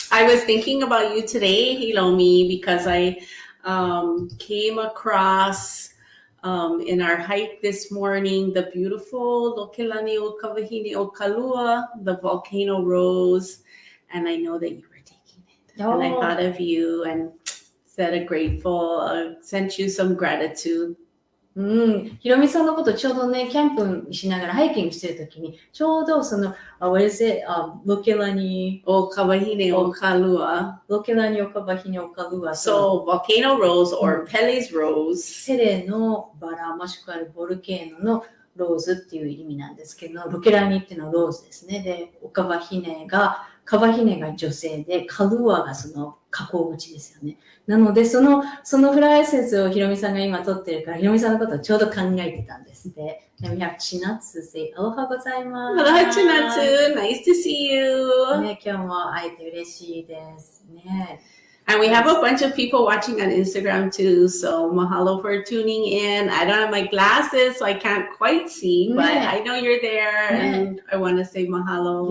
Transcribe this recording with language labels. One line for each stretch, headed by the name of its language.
English: I was thinking about you today, Hiromi, because I came across in our hike this morning the beautiful Lokelani o Kawahine o Kalua, the volcano rose, and I know that you were taking it. And I thought of you and said sent you some gratitude.
Japanese: ひろみさんのことちょうどね、キャンプしながらハイキングしてるときに、ちょうど
English: what is it?
Japanese: ロケラニおかばひねおかるわ。ロケラニおかばひねおかるわ。
English: So, volcano rose or Pele's rose.
Japanese: ペレのバラもしくはボルケーノのローズっていう意味なんですけど、ロケラニっていうのはローズですね。で、おかばひねが女性で、カルワが加工口ですよね。なので、そのフラワーエッセンスをひろみさんが今撮ってるから、ひろみさんのことをちょうど考えてたんですで。
English: We have Chinatsu say,
Japanese: アロハございます。
English: Hello, Chinatsu. Nice to see you.
Japanese: ね、今日も会えて嬉しいですね。
English: And we have a bunch of people watching on Instagram too. So mahalo for tuning in. I don't have my glasses, so I can't quite see, but I know you're there and I want to say mahalo.